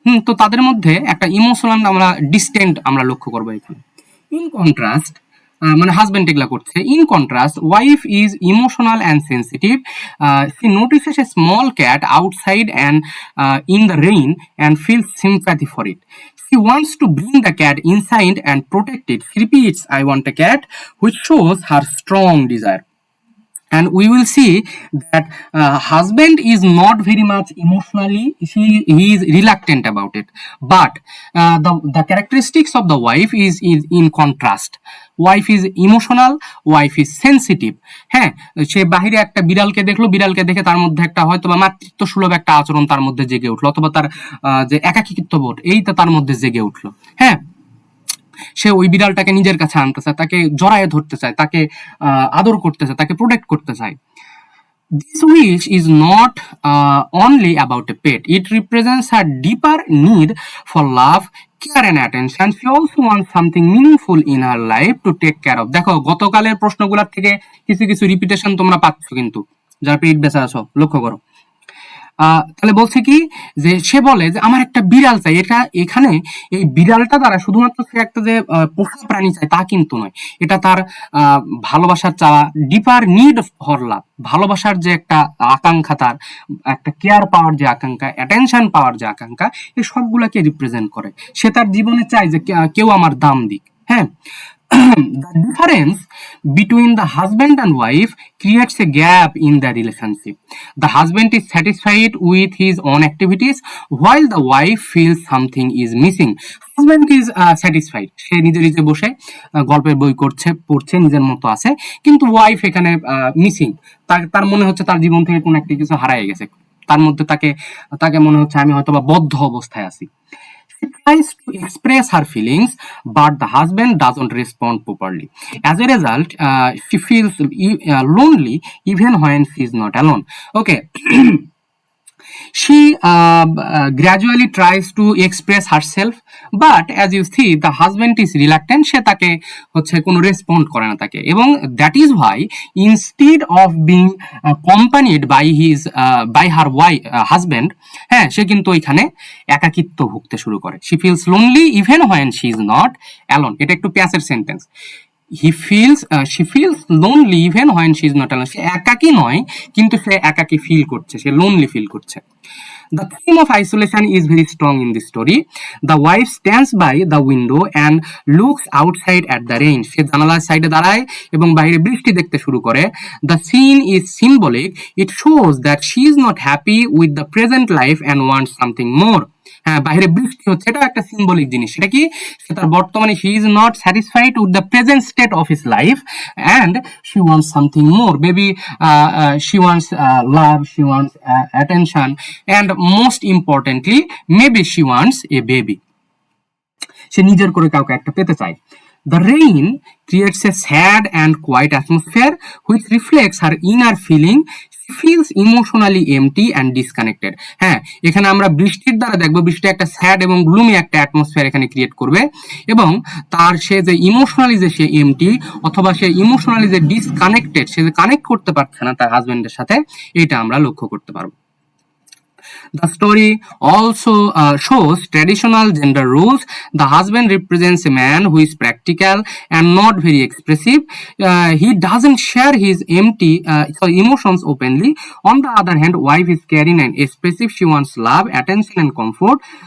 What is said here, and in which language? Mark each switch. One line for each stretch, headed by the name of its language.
Bangla: তো তাদের মধ্যে একটা ইমোশনাল আমরা ডিস্টেন্ট আমরা লক্ষ্য করবো এখানে।
English: in contrast,
Bangla: মানে হাজবেন্ড এগুলা করছে,
English: In contrast wife is emotional and sensitive. She notices a small cat outside and in the rain and feels sympathy for it. She wants to bring the cat inside and protect it. She repeats, I want a cat, which shows her strong desire. And we will see that husband is not very much emotionally, he is reluctant about it, but the characteristics of the wife is in contrast. Wife is emotional, wife is sensitive.
Bangla: হ্যাঁ, সে বাহিরে একটা বিড়ালকে দেখলো, বিড়ালকে দেখে তার মধ্যে একটা হয়তো বা মাতৃত্ব সুলভ একটা আচরণ তার মধ্যে জেগে উঠলো, অথবা তার যে একাকিত্ব বোধ এইটা তার মধ্যে জেগে উঠলো। হ্যাঁ, সে ওই বিড়ালটাকে নিজের কাছে আনতে চায়, তাকে জড়ায়ে ধরতে চায়, তাকে আদর করতে চায়, তাকে প্রোটেক্ট করতে চায়।
English: This wish is not only about a pet. It represents her deeper need for love, care and attention. She also wants something meaningful in her life to take care of.
Bangla: দেখো গতকালের প্রশ্নগুলোর থেকে কিছু কিছু repetition তোমরা পাচ্ছ, কিন্তু যারা পেট বেঁচে আছো লক্ষ্য করো। তাহলে বলছে কি যে সে বলে যে আমার একটা বিড়াল চাই। এটা এখানে এই বিড়ালটা দ্বারা শুধুমাত্র সে একটা যে পোষা প্রাণী চাই তা কিন্তু নয়, এটা তার ভালোবাসার চাওয়া,
English: deeper need for love,
Bangla: ভালোবাসার যে একটা আকাঙ্ক্ষা, তার একটা কেয়ার পাওয়ার যে আকাঙ্ক্ষা, অ্যাটেনশন পাওয়ার যে আকাঙ্ক্ষা, এই সবগুলাকে রিপ্রেজেন্ট করে। সে তার জীবনে চায় যে কেউ আমার দাম দিক।
English: হ্যাঁ, the difference between the husband and wife creates a gap in the relationship. The husband is satisfied with his own activities while the wife feels something is missing. Husband is satisfied,
Bangla: সে নিজে নিজে বসে গল্পের বই পড়ছে, নিজের মতো আছে, কিন্তু ওয়াইফ এখানে মিসিং। তার মনে হচ্ছে তার জীবন থেকে কোনো একটা কিছু হারিয়ে গেছে, তার মধ্যে তাকে মনে হচ্ছে আমি হয়তো বা বদ্ধ অবস্থায় আছি।
English: She tries to express her feelings, but the husband doesn't respond properly. As a result, she feels lonely even when she is not alone. Okay. She gradually tries to express herself, but as you see, the husband is reluctant.
Bangla: সে তাকে হচ্ছে কোনো respond করে না তাকে, এবং
English: that is why instead of being accompanied by her husband,
Bangla: হ্যাঁ, সে কিন্তু ওইখানে একাকিত্ব ভুগতে শুরু করে।
English: She feels lonely even when she is not alone.
Bangla: এটা একটু প্যাসের sentence.
English: she feels lonely even when she is not alone.
Bangla: সে একাকী নয়, কিন্তু সে একাকী ফিল করছে, সে লোনলি ফিল করছে।
English: The theme of isolation is very strong in this story. The wife stands by the window and looks outside at the rain.
Bangla: সে জানালার সাইডে দাঁড়ায় এবং বাইরে বৃষ্টি দেখতে শুরু করে।
English: The scene is symbolic. It shows that she is not happy with the present life and wants something more.
Bangla: হ্যাঁ, বাইরে বৃষ্টি হচ্ছে, এটা একটা সিম্বলিক জিনিস। সেটা কি, সে তার বর্তমানে
English: she is not satisfied with the present state of his life and she wants something more. Maybe she wants love, she wants attention, and most importantly maybe she wants a baby.
Bangla: সে নিজের করে কাউকে একটা পেতে চায়।
English: The rain creates a sad and quiet atmosphere which reflects her inner feeling. She feels emotionally empty and disconnected.
Bangla: হ্যাঁ, এখানে আমরা বৃষ্টির দ্বারা দেখবো বৃষ্টি একটা স্যাড এবং গ্লুমি একটা অ্যাটমসফিয়ার এখানে ক্রিয়েট করবে, এবং তার সে যে ইমোশনালি যে সে এমটি, অথবা সে ইমোশনালি যে ডিসকানেক্টেড, সে যে কানেক্ট করতে পারছে না তার হাজবেন্ডের সাথে, এটা আমরা লক্ষ্য করতে পারবো।
English: The story also shows traditional gender roles. The husband represents a man who is practical and not very expressive. He doesn't share his emotions openly. On the other hand, wife is caring and expressive. She wants love, attention, and comfort.